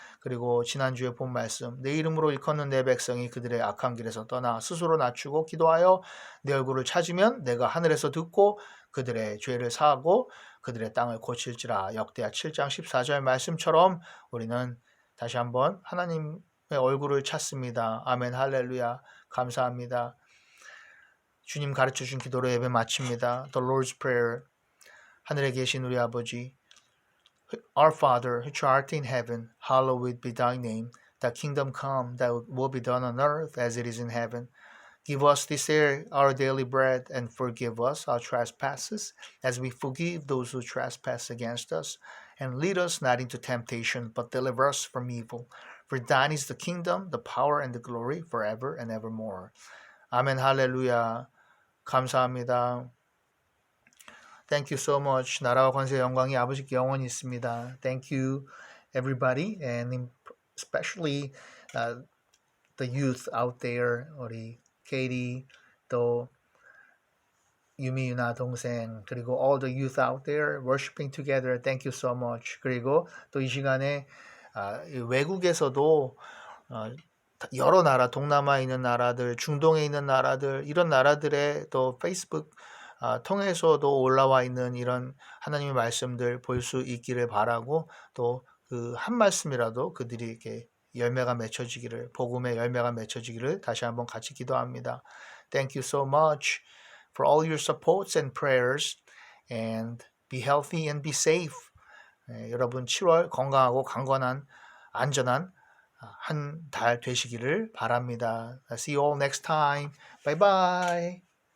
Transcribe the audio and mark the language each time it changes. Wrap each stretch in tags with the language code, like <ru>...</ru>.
<ko>그리고 지난주에 본 말씀, 내 이름으로 일컫는 내 백성이 그들의 악한 길에서 떠나 스스로 낮추고 기도하여 내 얼굴을 찾으면 내가 하늘에서 듣고 그들의 죄를 사하고 그들의 땅을 고칠지라. 역대하 7장 14절 말씀처럼 우리는 다시 한번 하나님의 얼굴을 찾습니다. 아멘. 할렐루야. 감사합니다. 주님 가르쳐준 기도로 예배 마칩니다.</ko> <en>The Lord's Prayer.</en> <ko>하늘에 계신 우리 아버지,</ko> <en>Our Father, which art in heaven, hallowed be thy name. Thy kingdom come, thy will be done on earth as it is in heaven. Give us this day our daily bread, and forgive us our trespasses, as we forgive those who trespass against us. And lead us not into temptation, but deliver us from evil. For thine is the kingdom, the power, and the glory, forever and evermore. 아멘. 할렐루야.</en> <ko>감사합니다.</ko> <en>Thank you so much.</en> <ko>나라와 권세 영광이 아버지께 영원히 있습니다.</ko> <en>Thank you, everybody, and especially the youth out there.</en> <ko>우리 Katie, 또 유미 유나 동생, 그리고</ko> <en>all the youth out there worshiping together. Thank you so much.</en> <ko>그리고 또 이 시간에 외국에서도 여러 나라, 동남아에 있는 나라들, 중동에 있는 나라들, 이런 나라들의 또 페이스북 통해서도 올라와 있는 이런 하나님의 말씀들 볼 수 있기를 바라고, 또 그 한 말씀이라도 그들이 이렇게 열매가 맺혀지기를, 복음의 열매가 맺혀지기를 다시 한번 같이 기도합니다.</ko> <en>Thank you so much for all your supports and prayers, and be healthy and be safe.</en> <ko>여러분 7월 건강하고 강건한 안전한 한 달 되시기를 바랍니다.</ko> <en>See you all next time. Bye bye.</en>